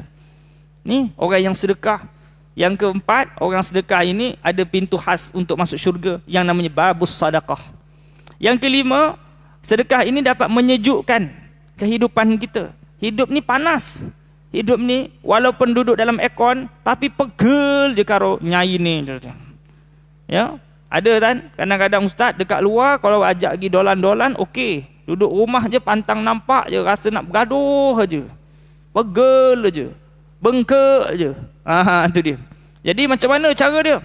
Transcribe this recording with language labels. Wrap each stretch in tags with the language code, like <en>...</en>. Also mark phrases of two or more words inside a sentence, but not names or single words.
<ms>Ni orang yang sedekah. Yang keempat, orang sedekah ini ada pintu khas untuk masuk syurga yang namanya</ms> <ar>باب الصدقة.</ar> <ms>Yang kelima, sedekah ini dapat menyejukkan kehidupan kita. Hidup ni panas. Hidup ni walaupun duduk dalam aircon tapi pegel je karo nyai ni. Ya, ada kan kadang-kadang ustaz dekat luar kalau ajak pergi dolan-dolan okey. Duduk rumah je pantang nampak je rasa nak bergaduh aje. Pegel aje. Bengkak je. Itu dia. Jadi macam mana cara dia?</ms>